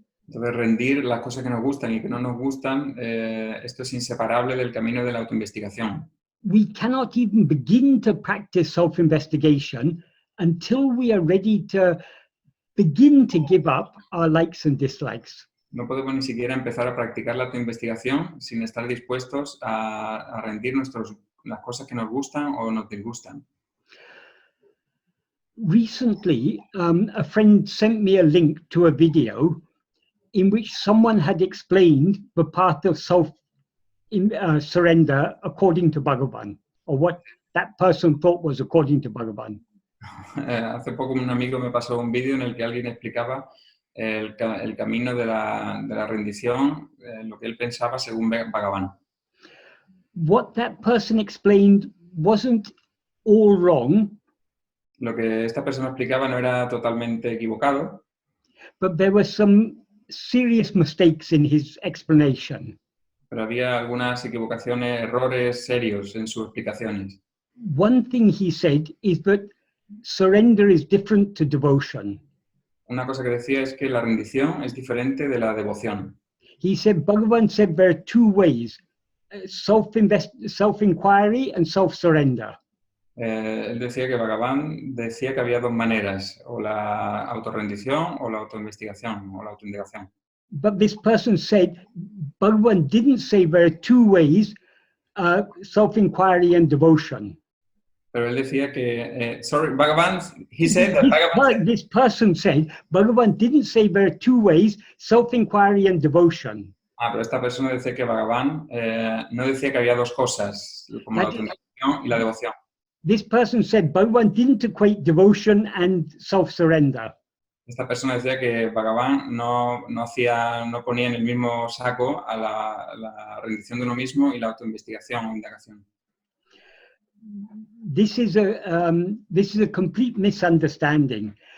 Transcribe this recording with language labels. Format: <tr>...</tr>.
<es>Entonces, rendir las cosas que nos gustan y que no nos gustan, esto es inseparable del camino de la autoinvestigación.</es> <en>We cannot even begin to practice self-investigation until we are ready to begin to give up our likes and dislikes.</en> <es>No podemos ni siquiera empezar a practicar la autoinvestigación sin estar dispuestos a rendir las cosas que nos gustan o nos disgustan.</es> <en>Recently, a friend sent me a link to a video in which someone had explained the path of surrender according to Bhagavan, or what that person thought was according to Bhagavan.</en> <es>Hace poco un amigo me pasó un vídeo en el que alguien explicaba el camino de la rendición, lo que él pensaba según Bhagavan.</es> <en>What that person explained wasn't all wrong,</en> <es>Lo que esta persona explicaba no era totalmente equivocado,</es> <en>but there were some serious mistakes in his explanation.</en> <es>pero había algunas equivocaciones, errores serios en sus explicaciones.</es> <en>One thing he said is that surrender is different to devotion.</en> <es>Una cosa que decía es que la rendición es diferente de la devoción.</es> <en>He said, Bhagavan said there are two ways, self-inquiry and self-surrender.</en> <es>Él decía que Bhagavan decía que había dos maneras, o la autorrendición o la autoinvestigación o la autoindagación.</es> <en>But this person said, Bhagavan didn't say there are two ways, self-inquiry and devotion.</en> <es>Pero él decía que, Bhagavan,</es> <en>he said that Bhagavan... This person said, Bhagavan didn't say there are two ways, self-inquiry and devotion.</en> <es>Pero esta persona decía que Bhagavan no decía que había dos cosas, como la autoindagación y la devoción.</es> <en>This person said, Bhagavan didn't equate devotion and self-surrender.</en> <es>Esta persona decía que Bhagavan no ponía en el mismo saco a la rendición de uno mismo y la autoinvestigación o indagación.</es> <en>This is a complete misunderstanding.</en>